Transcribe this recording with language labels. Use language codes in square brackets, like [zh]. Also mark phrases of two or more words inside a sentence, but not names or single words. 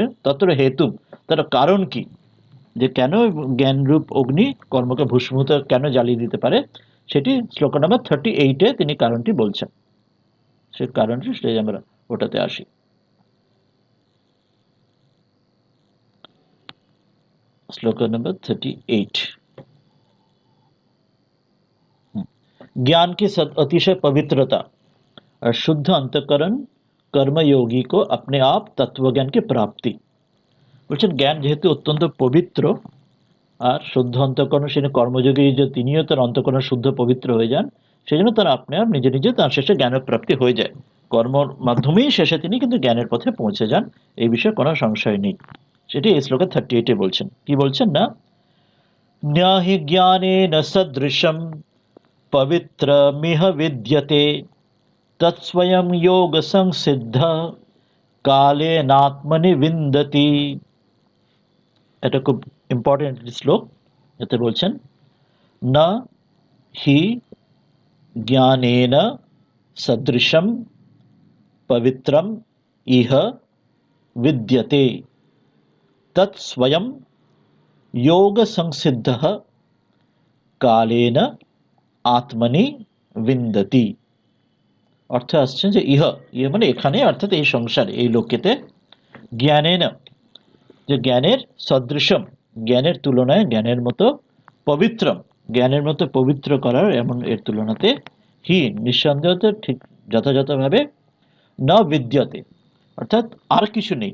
[bn] তত্র হেতু, তার কারণ কি, যে কেন জ্ঞানরূপ অগ্নি কর্মকে ভস্মীভূত কেন জ্বালিয়ে দিতে পারে, সেটি শ্লোক নাম্বার 38-এ তিনি কারণটি বলছেন। সে কারণটি সেই আমরা ওটাতে আসি। শ্লোক নাম্বার 38। [hi] ज्ञान की अतिशय पवित्रता और शुद्ध अंतकरण कर्मयोगी को अपने आप तत्वज्ञान की प्राप्ति। [bn] বলছেন জ্ঞান যেহেতু অত্যন্ত পবিত্র আর শুদ্ধ অন্তঃকরণ, সেটা কর্মযোগী যে তিনিও তার অন্তঃকরণ শুদ্ধ পবিত্র হয়ে যান, সেই জন্য তার আপনি আপ নিজে নিজে তার শেষে জ্ঞানের প্রাপ্তি হয়ে যায়। কর্মর মাধ্যমেই শেষে তিনি কিন্তু জ্ঞানের পথে পৌঁছে যান, এই বিষয়ে কোনো সংশয় নেই। সেটি এই শ্লোকে 38-এ বলছেন। কি বলছেন না, [sa] न्याहि ज्ञानेन सदृशं पवित्रमिह विद्यते तत्स्वयं योगसंसिद्धः कालेनात्मनि विन्दति। [bn] এটা খুব ইম্পর্টেন্ট শ্লোক। এতে বলছেন [sa] না হি জ্ঞানেন সদৃশম পবিত্রম ইহ विद्यते तत्स्वयं योगसंसिद्धः কালেন আত্মনি বিন্দতি। [bn] অর্থ আসছে যে ইহ, ইহ মানে এখানে, অর্থাৎ এই সংসারে, এই লোকেতে, জ্ঞানেন, যে জ্ঞানের সদৃশম, জ্ঞানের তুলনায়, জ্ঞানের মতো, পবিত্রম, জ্ঞানের মতো পবিত্র করার এমন এর তুলনাতে, হি নিঃসন্দেহ, ঠিক যথাযথভাবে, [sa] ন বিদ্যতে, [bn] অর্থাৎ আর কিছু নেই।